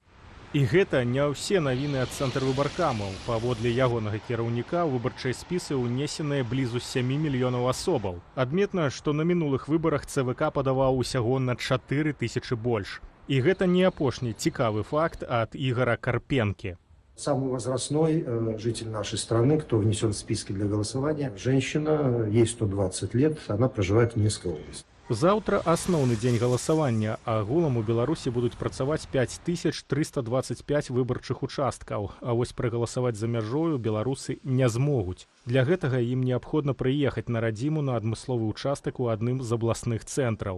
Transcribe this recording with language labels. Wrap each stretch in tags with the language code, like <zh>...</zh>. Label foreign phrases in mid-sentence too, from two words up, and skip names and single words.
<be>І гэта не ўсе навіны ад цэнтрвыбаркамаў. Паводле ягонага кіраўніка ў выбарчыя спісы ўнесеныя блізу 7 мільёнаў асобаў. Адметна, што на мінулых выбарах ЦВК падаваў усяго на 4 тысячы больш. І гэта не апошні цікавы факт ад Ігора Карпенкі.</be> <ru>Самый возрастной житель нашей страны, кто внесен в списки для голосования, женщина, ей 120 лет, она проживает в Минской области.</ru> <be>Заўтра асноўны дзень галасавання, а агулам у Беларусі будуць працаваць 5325 выбарчых участкаў, а вось прагаласаваць за мяжою беларусы не змогуць. Для гэтага ім неабходна прыехаць на радзіму на адмысловы участак у адным з абласных цэнтраў.</be>